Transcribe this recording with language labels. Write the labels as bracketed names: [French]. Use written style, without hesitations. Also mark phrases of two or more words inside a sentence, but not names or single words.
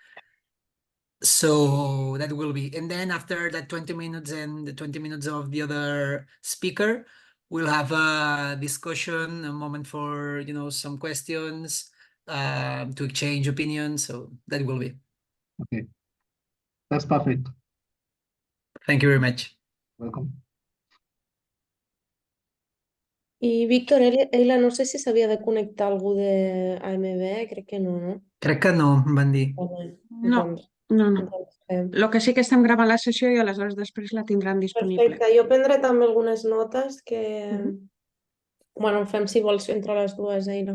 [English] So that will be, and then after that 20 minutes and the 20 minutes of the other speaker, we'll have a discussion, a moment for, some questions, to exchange opinions. So that will be. Okay. That's perfect. Thank you very much. Welcome. [Catalan] I Víctor, ella no sé si s'havia de connectar algú de AMB, crec que no, no? Crec que no, em van dir. Vale. No, Doncs, no. doncs fem. El que sí que estem gravant la sessió i aleshores després la tindran disponible. Perfecte, jo prendré també algunes notes que... Bueno, fem si vols entre les dues, Eina.